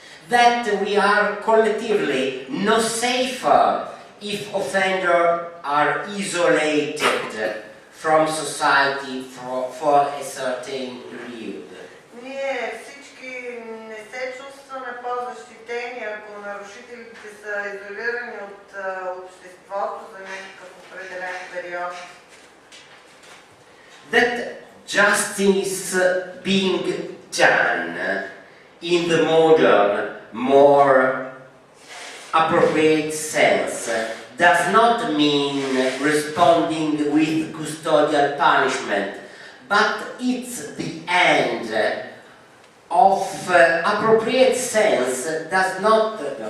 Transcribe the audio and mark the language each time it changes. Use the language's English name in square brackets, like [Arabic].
[English] That we are collectively no safer if offenders are isolated from society for a certain period. [Bulgarian] Ние всички не се чувстваме по-защитени, ако нарушителите са изолирани от обществото за някакъв определен период. [English] That justice being done in the modern, more appropriate sense does not mean responding with custodial punishment, but it's the end of appropriate sense does not